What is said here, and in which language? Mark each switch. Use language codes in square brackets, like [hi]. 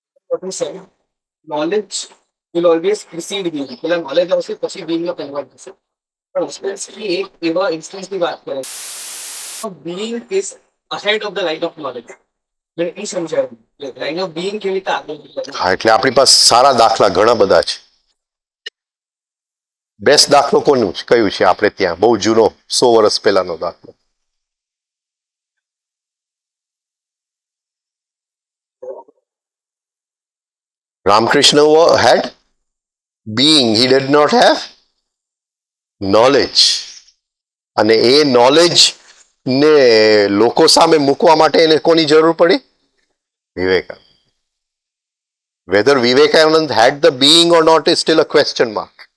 [en] What you said, knowledge will always precede being. [gu] પેલા knowledge આવશે પછી being નો convert થશે. પણ સ્પેસિફિકલી એક એવા ઇન્સ્ટન્સની વાત કરે છે [en] being is ahead of the right of knowledge. [gu] મેં એ સમજાવ્યું [en] right of being [gu] કેવી રીતે આગળ નીકળે. હા, એટલે આપણી પાસે સારા દાખલા ઘણા બધા છે. બેસ્ટ દાખલો કોનું છે, કયું છે આપણે ત્યાં? બહુ જૂનો, 100 વર્ષ પહેલાનો દાખલો. [en] Ramakrishna had being, he did not have knowledge. [gu] અને એ નોલેજ ને લોકો સામે મૂકવા માટે એને કોની જરૂર પડી? Vivekananda. [en] Whether Vivekanand had the being or not is still a question mark.